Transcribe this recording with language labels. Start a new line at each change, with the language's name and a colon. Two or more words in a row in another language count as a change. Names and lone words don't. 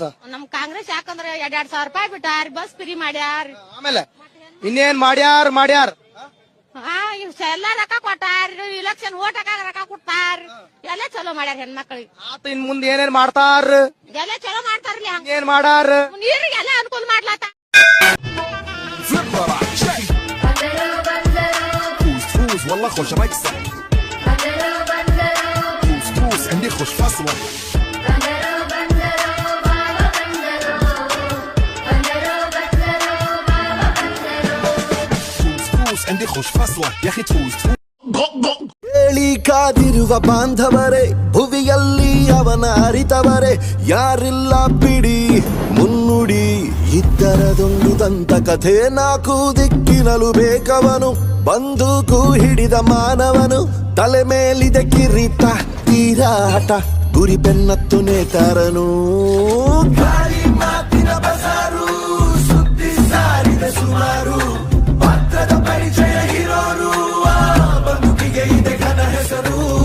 Kannada: ನಮ್ ಕಾಂಗ್ರೆಸ್ ಯಾಕಂದ್ರೆ 2,000 ರೂಪಾಯಿ ಬಿಟ್ಟಾರ,
English: bus free
Kannada: ಮಾಡ್ಯಾರ, ಆಮೇಲೆ ಇನ್ನೇನ್ ಮಾಡ್ಯಾರ ಎಲ್ಲ ರೊಕ್ಕ ಕೊಟ್ಟಾರ,
English: election vote
Kannada: ಹಾಕಾಗ ರೊಕ್ಕ ಕೊಟ್ಟಾರ, ಎಲ್ಲ ಚಲೋ ಮಾಡ್ಯಾರ ಹೆಣ್ಮಕ್ಳಿಗೆ. ಆತ ಇನ್ ಮುಂದೆ ಏನೇನ್ ಮಾಡ್ತಾರ? ಎಲ್ಲ ಚಲೋ ಮಾಡ್ತಾರ್ಲಿ, ಏನ್ ಮಾಡಾರ? ನೀರಿಗೆಲ್ಲ ಅನುಕೂಲ ಮಾಡ್ಲಾತ.
Arabic: والله خوش رقصة دوس دوس عندي خوش فاصلة دوس دوس عندي خوش فاصلة يا اخي تفوز.
Kannada: ಹೇಳಿ ಕಾದಿರುವ ಬಾಂಧವರೇ ಭುವಿಯಲ್ಲಿ ಅವನ ಅರಿತವರೇ ಯಾರಿಲ್ಲ ಬಿಡಿ ಮುನ್ನುಡಿ ಇದ್ದರದೊಂದು ದಂತ ಕಥೆ ನಾಲ್ಕು ದಿಕ್ಕಿನಲು ಬೇಕವನು ಬಂದೂಕು ಹಿಡಿದ ಮಾನವನು ತಲೆ ಮೇಲಿದೆ ಕಿರೀಟ ತೀರಾಟ ಗುರಿ ಬೆನ್ನತ್ತು ನೇತಾರನು ಗಾಳಿ ಮಾತಿನ ಬಸಾರು ಸುದ್ದಿ ಸಾರಿದ ಸುಮಾರು ಪಾತ್ರದ ಪರಿಚಯ ಇರೋರು ಬದುಕಿಗೆ ಇದೆ ಘನ ಹೆಸರು.